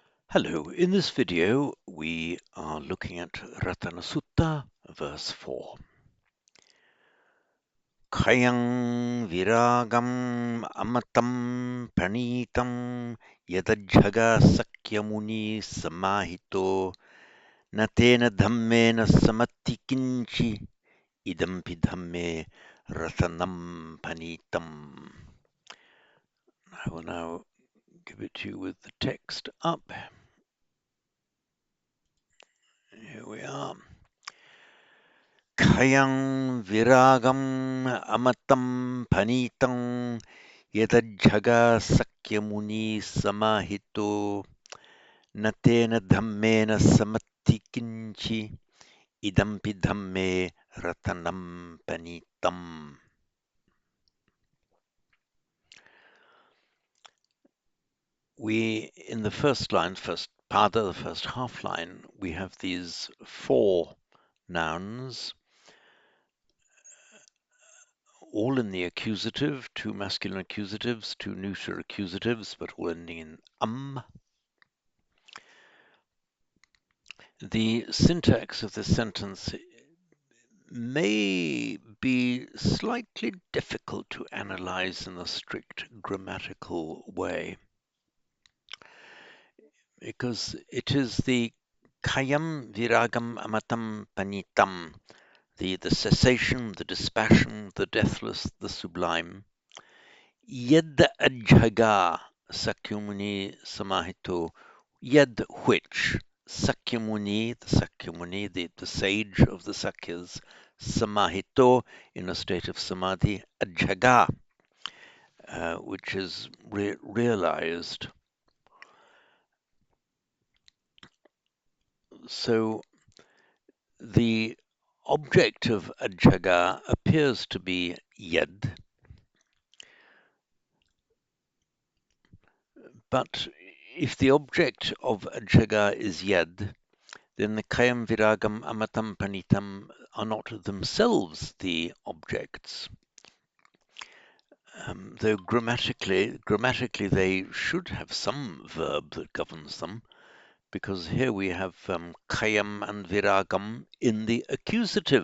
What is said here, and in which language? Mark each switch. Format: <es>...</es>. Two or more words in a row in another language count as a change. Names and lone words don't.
<en>Hello, in this video we are looking at Ratana Sutta, verse 4.</en> <pi>Khayang viragam amatam pranitam yadajhaga sakyamuni samahito natena dhammena samattikinchi idampi dhamme ratanam panitam.</pi> <en>I will now give it to you with the text up. Here we are.</en> <pi>Khayang viragam amatam panitam yadajhaga sakyamuni samahito natena dhammena samattikinchi idampi dhamme ratanam panitam.</pi> <en>In the first line, first pada, the first half line, we have these four nouns, all in the accusative, two masculine accusatives, two neuter accusatives, but all ending in The syntax of this sentence may be slightly difficult to analyze in a strict grammatical way, because it is the</en> <pi>kayam viragam amatam panitam,</pi> <en>the cessation, the dispassion, the deathless, the sublime.</en> <pi>Yed ajhaga sakyamuni samahito, yed</pi> <en>which, Sakyamuni, the sage of the Sakyas, samahito, in a state of samadhi, ajhaga, which is realized. So the object of ajhaga appears to be yed, but if the object of ajhaga is yed, then the</en> <pi>kayam viragam amatam panitam</pi> <en>are not themselves the objects. Though grammatically they should have some verb that governs them, because here we have kayam and viragam in the accusative.</en>